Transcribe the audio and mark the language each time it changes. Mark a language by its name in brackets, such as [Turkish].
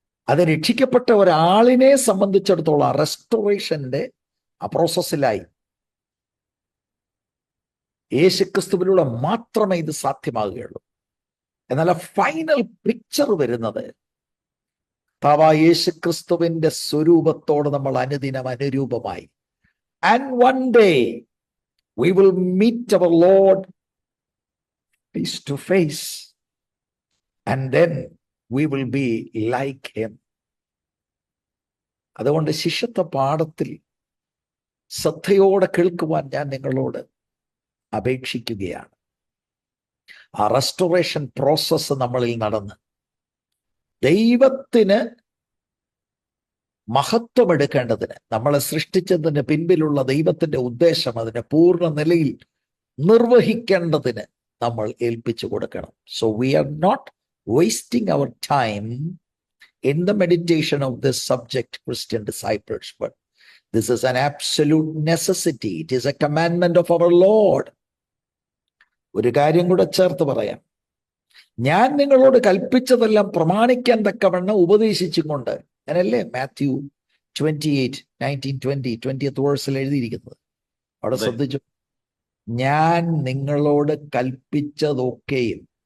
[Malayalam] അത് രക്ഷിക്കപ്പെട്ട ഒരാളിനെ സംബന്ധിച്ചിടത്തോളം റെസ്റ്റോറേഷന്റെ ആ പ്രോസസ്സിലായി. യേശുക്രിസ്തുവിലൂടെ മാത്രമേ ഇത് സാധ്യമാകുകയുള്ളൂ. എന്നാൽ ആ ഫൈനൽ പിക്ചർ വരുന്നത് യേശുക്രിസ്തുവിന്റെ സ്വരൂപത്തോട് നമ്മൾ അനുദിനം അനുരൂപമായി. [English] And one day we will meet our Lord face to face, and then we will be like him. [Malayalam] അതുകൊണ്ട് ശിഷ്യത്വ പാഠത്തിൽ ശ്രദ്ധയോടെ കേൾക്കുവാൻ ഞാൻ നിങ്ങളോട് അപേക്ഷിക്കുകയാണ്. ആ റെസ്റ്റോറേഷൻ പ്രോസസ്സ് നമ്മളിൽ നടന്ന് ദൈവത്തിന് മഹത്വം എടുക്കേണ്ടതിന്, നമ്മളെ സൃഷ്ടിച്ചതിന് പിൻപിലുള്ള ദൈവത്തിന്റെ ഉദ്ദേശം അതിനെ പൂർണ്ണ നിലയിൽ നിർവഹിക്കേണ്ടതിന് നമ്മൾ ഏൽപ്പിച്ചു കൊടുക്കണം. [English] So we are not wasting our time in the meditation of this subject, Christian disciples, but this is an absolute necessity. It is a commandment of our Lord. [Malayalam] ഒരു കാര്യം കൂടെ ചേർത്ത് പറയാം. ഞാൻ നിങ്ങളോട് കൽപ്പിച്ചതെല്ലാം പ്രമാണിക്കാൻ തക്കവണ്ണം ഉപദേശിച്ചും കൊണ്ട്, അങ്ങനല്ലേ മാത്യു 20th വേഴ്സിൽ എഴുതിയിരിക്കുന്നത്. അവിടെ അതെ. ശ്രദ്ധിച്ചു, ഞാൻ നിങ്ങളോട് കൽപ്പിച്ചതൊക്കെയും.